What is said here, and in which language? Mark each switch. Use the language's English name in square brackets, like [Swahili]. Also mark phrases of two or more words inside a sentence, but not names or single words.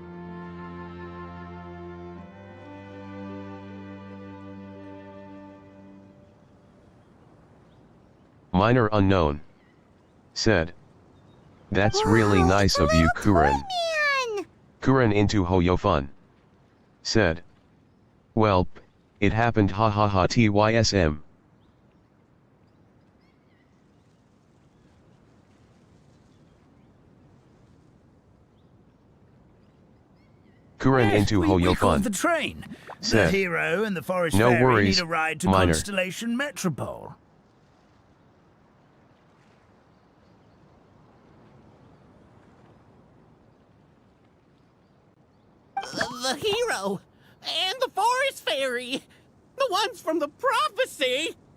[English] Minor unknown said, that's really nice of you, Kuren. Kuren into Hoyo Fun said, well, it happened ha ha ha TYSM. Kuren into Hoyo Fun the train. said, the hero and the forest no fairy worries, need a ride to Minor. Constellation Metropole. The hero and the forest fairy, the ones from the prophecy.